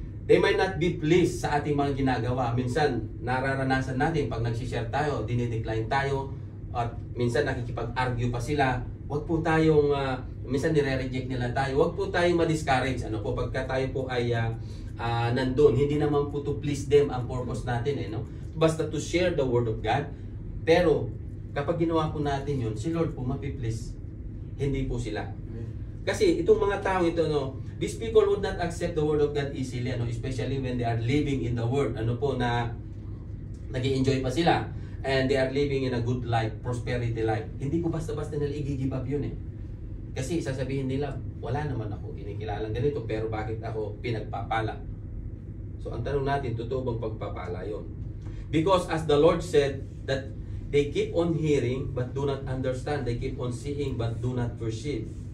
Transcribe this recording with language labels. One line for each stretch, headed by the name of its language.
English: They might not be pleased
Filipino: sa ating mga ginagawa. Minsan, nararanasan natin pag nagsishare tayo, dinidecline tayo, at minsan nakikipag-argue pa sila. Huwag po tayong, minsan nire-reject nila tayo. Huwag po tayong ma-discourage. Ano po, pagka tayo po ay nandun, hindi naman po
English: to please them
Filipino: ang purpose natin. No? Basta
English: to share the Word of God.
Filipino: Pero, kapag ginawa po natin yun, si Lord po mapi-please. Hindi po sila. Kasi itong mga tao ito,
English: no, these people would not accept the Word of God easily, ano, especially when they are living in the Word.
Filipino: Ano po, na nag-i-enjoy pa sila.
English: And they are living in a good life, prosperity life.
Filipino: Hindi ko basta-basta nila i-give up yun eh. Kasi sasabihin nila, wala naman ako kinikilalang ganito, pero bakit ako pinagpapala? So ang tanong natin, totoo bang pagpapala yun?
English: Because as the Lord said, that they keep on hearing but do not understand. They keep on seeing but do not perceive.